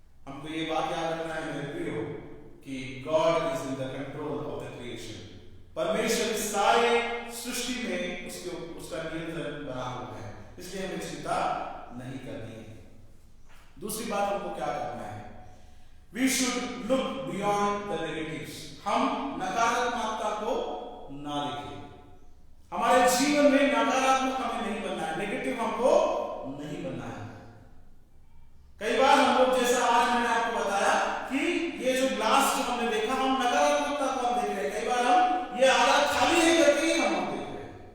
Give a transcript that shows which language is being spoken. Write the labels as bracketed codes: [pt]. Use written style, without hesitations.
[hi] हमको ये बात याद रखना है मेरे प्रियो कि [en] God is in the control of the creation. [hi] परमेश्वर सारे सृष्टि में उसका नियंत्रण बना हुआ है, इसलिए हमें चिंता नहीं करनी है। दूसरी बात हमको क्या करना है? [en] We should look beyond the negatives. [hi] हम नकारात्मकता को ना देखें। हमारे जीवन में नकारात्मक हमें नहीं बनना है, नेगेटिव हमको नहीं बनना है। कई बार हम लोग, जैसा आज मैंने आपको बताया कि ये जो ग्लास जो हमने देखा, हम नकारात्मकता को हम देख रहे हैं। कई बार हम ये आधा खाली है करके ही हम देख रहे हैं।